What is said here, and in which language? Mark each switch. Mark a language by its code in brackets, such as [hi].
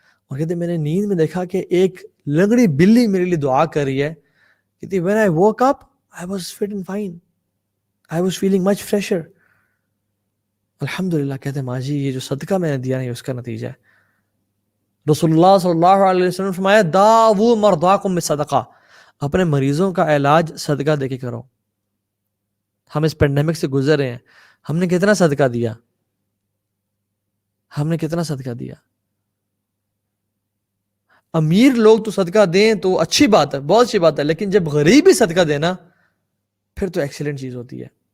[ur] اور کہتے میں نے نیند میں دیکھا کہ ایک لنگڑی بلی میرے لیے دعا کر رہی ہے. [en] کہتی when I woke up I was fit and fine, I was feeling much fresher. [ar] الحمدللہ. [ur] کہتے ہیں ماں جی یہ جو صدقہ میں نے دیا نہیں اس کا نتیجہ ہے. رسول اللہ صلی اللہ علیہ وسلم نے فرمایا [ar] داؤ مرضاکم بالصدقہ، [ur] اپنے مریضوں کا علاج صدقہ دے کے کرو. ہم اس پینڈیمک سے گزر رہے ہیں، ہم نے کتنا صدقہ دیا؟ ہم نے کتنا صدقہ دیا؟ امیر لوگ تو صدقہ دیں تو اچھی بات ہے، بہت اچھی بات ہے، لیکن جب غریب ہی صدقہ دینا پھر تو ایکسیلنٹ چیز ہوتی ہے.